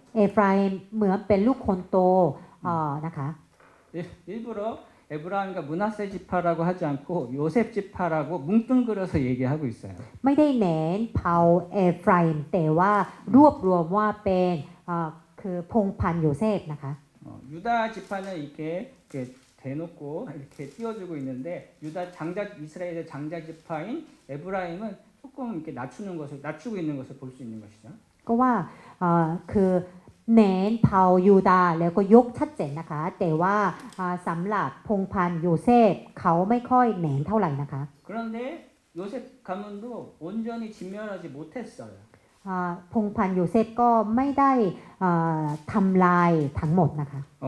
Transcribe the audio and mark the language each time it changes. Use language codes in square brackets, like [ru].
[th] เอฟราอิมเหมือนเป็นลูกคนโตนะคะ [ko] 일부러 에브라임과 문하세 지파라고 하지 않고 요셉 지파라고 뭉뚱그려서 얘기하고 있어요. [th] ไม่ได้เน้นเผ่าเอฟราอิมแต่ว่ารวบรวมว่าเป็นคือพงศ์พันโยเซฟนะคะ [ko] 유다 지파는 이렇게 대놓고 이렇게 띄워주고 있는데 이스라엘의 장자 지파인 에브라임은 조금 이렇게 낮추고 있는 것을 볼 수 있는 것이죠. [th] ก็ว่าคือเน้นเผ่ายูดาห์แล้วก็ยกชัดเจนนะคะ แต่ว่าสำหรับพงศ์พันโยเซฟเขาไม่ค่อยเน้นเท่าไหร่นะคะ [ko] 그런데 요셉 가문도 온전히 진멸하지 못했어요. [th] พงศ์พันโยเซฟก็ไม่ได้ทำลายทั้งหมดนะคะ